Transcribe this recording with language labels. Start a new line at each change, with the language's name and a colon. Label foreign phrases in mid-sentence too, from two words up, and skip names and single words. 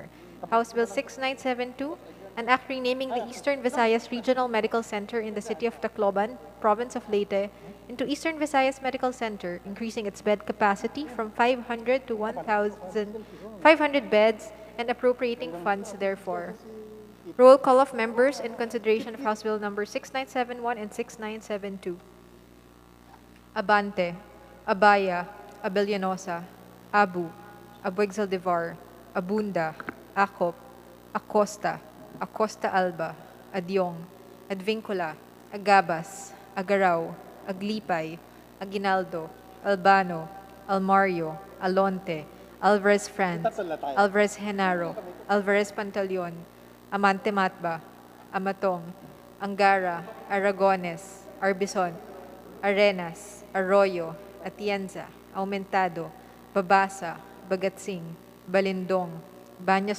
English: House Bill 6972, an act renaming the Eastern Visayas Regional Medical Center in the city of Tacloban, province of Leyte, into Eastern Visayas Medical Center, increasing its bed capacity from 500 to 1,500 beds and appropriating funds therefore. Roll call of members in consideration of House Bill number 6971 and 6972. Abante, Abaya, Abellanosa, Abu, Abueg-Zaldivar, Abunda, Acop, Acosta, Acosta Alba, Adyong, Advincula, Agabas, Agaraw, Aglipay, Aguinaldo, Albano, Almario, Alonte, Alvarez Franz, Alvarez Genaro, Alvarez Pantaleon, Amante Matba, Amatong, Angara, Aragones, Arbison, Arenas, Arroyo, Atienza, Aumentado, Babasa, Bagatsing, Balindong, Baños